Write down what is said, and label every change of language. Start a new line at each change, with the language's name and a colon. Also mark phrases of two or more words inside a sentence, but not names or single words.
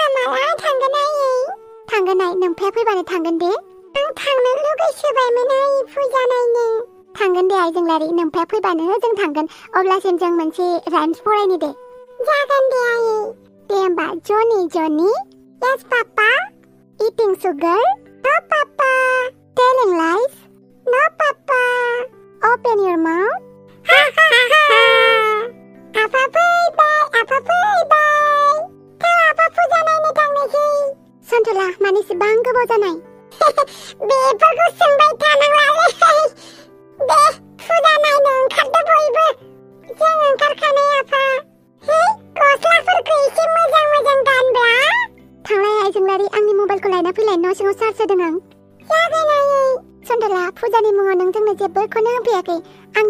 Bodo: माला थांगोन आयै थांगोन आइ नोमफाया फैबानो थांगोन दे आं थांनो लुगैसोबायमोन आयै फुजा नायनो थांगोन दे आइजोंलारि नोमफाया फैबानो जों थांगोन अब्लासिम जों मोनसे राइम्स फरायनि दे जागोन दे आयै दे होमबा जनि
English: yes papa eating sugar no papa telling lies no papa open your mouth ha ha ha ha
Bodo: apa fैबाय थाव apa फुजा नायनो थांनोसै सन्थला मानो इसेबां गोबाव जानाय बेफोरखौ सोंबाय थानांलालै दे फुजा नायनो ओंखारदो बयबो जों ओंखारखानाय आफा हे गस्लाफोरखौ एसे मोजां गानब्ला थांलाय आइजोंलारि आंनि मबाइलखौ लायना फैलाय न' सिङाव चार्ज होदों आं जागोन आयै सन्थला फुजानि मुङाव नों जोंनो जेबोखौनो होफैयाखै आंनो